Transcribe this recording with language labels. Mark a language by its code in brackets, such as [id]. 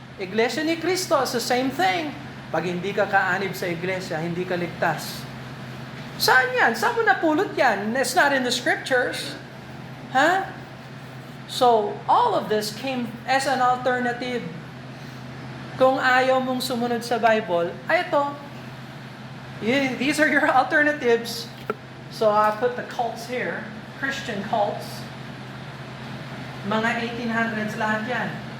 [tl] Iglesia ni Cristo is the same thing. Pag hindi ka kaanib sa iglesia, hindi ka ligtas. Saan yan? Saan mo napulot yan? [en] It's not in the scriptures. Huh? So, all of this came as an alternative. [tl] Kung ayaw mong sumunod sa Bible, ay ito. [en] These are your alternatives. So, I put the cults here. Christian cults. [tl] Mga 1800s lahat yan.